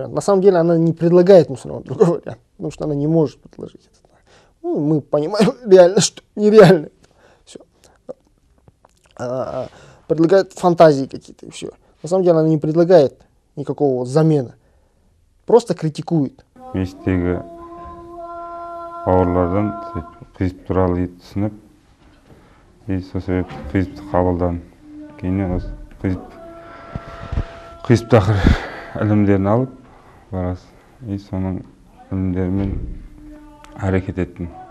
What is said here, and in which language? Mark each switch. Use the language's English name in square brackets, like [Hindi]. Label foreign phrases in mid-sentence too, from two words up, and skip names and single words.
[Russian] На самом деле она не предлагает мусульманам другой вариант, потому что она не может предложить это. Ну, мы понимаем реально, что нереально. Все. Она предлагает фантазии какие-то и все. На самом деле она не предлагает никакого замена, просто критикует. [Kazakh] Мешіттегі ауырлардан хизб туралы түсініп, сол себепті хизбті қабылдадым. Кейіннен осы хизб тақыр ілімдерін алып, соның ілімдерімен әрекет еттім.